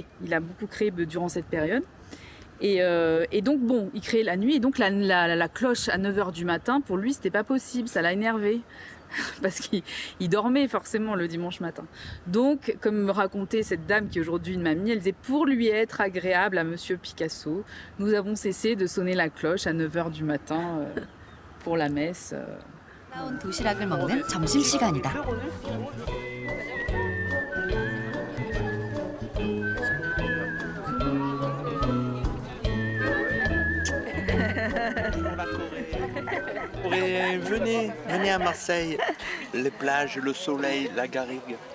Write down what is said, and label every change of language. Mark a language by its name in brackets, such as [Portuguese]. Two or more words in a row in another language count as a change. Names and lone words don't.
[French] Il a beaucoup créé durant cette période. Et donc, bon, il créait la nuit, et donc la cloche à 9h du matin, pour lui, c'était pas possible, ça l'a énervé. Parce qu'il dormait forcément le dimanche matin. Donc, comme me racontait cette dame qui est aujourd'hui une mamie, elle disait pour lui être agréable à Monsieur Picasso, nous avons cessé de sonner la cloche à 9h du matin pour la messe. [Korean] 나온 도시락을 먹는 점심시간이다. [French] Venez à Marseille, les plages, le soleil, la garrigue.